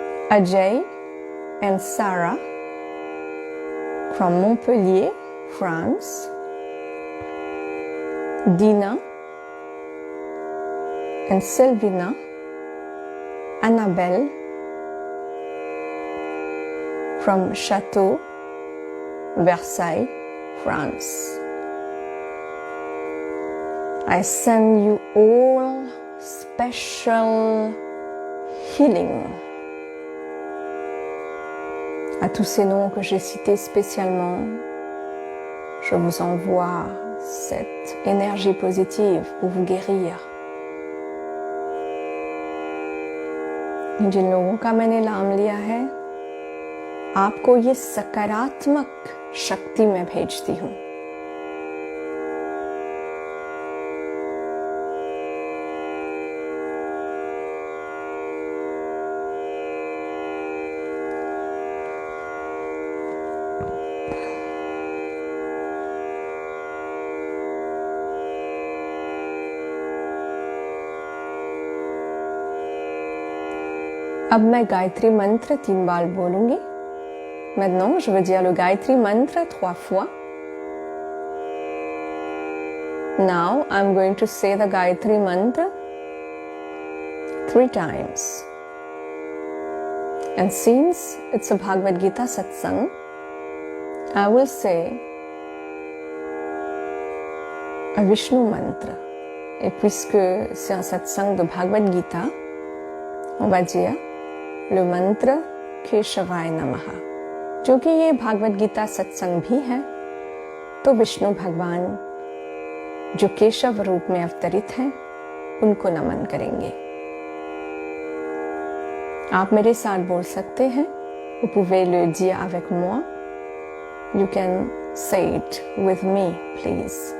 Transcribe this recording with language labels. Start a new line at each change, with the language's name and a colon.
English: Ajay and Sarah from Montpellier, France, Dina and Selvina, Annabelle from Château, Versailles, France. I send you all special healing.
French: À tous ces noms que j'ai cités spécialement, je vous envoie cette énergie positive pour vous guérir.
Hindi: जिन लोगों का मैंने नाम लिया है, आपको ये सकारात्मक शक्ति मैं भेजती हूँ। अब मैं गायत्री मंत्र 3 बार बोलूंगी।
French: Maintenant, je veux dire le Gayatri mantra 3 fois.
English: Now, I'm going to say the Gayatri mantra 3 times. And since it's a Bhagavad Gita satsang, I will say a Vishnu mantra.
French: Et puisque c'est un satsang de Bhagavad Gita, on va dire le mantra Keshavaya Namaha.
Hindi: जो कि ये भागवत गीता सत्संग भी है, तो विष्णु भगवान जो केशव रूप में अवतरित हैं, उनको नमन करेंगे। आप मेरे साथ बोल सकते हैं।
French: Vous pouvez le dire avec moi.
English: You can say it with me, please.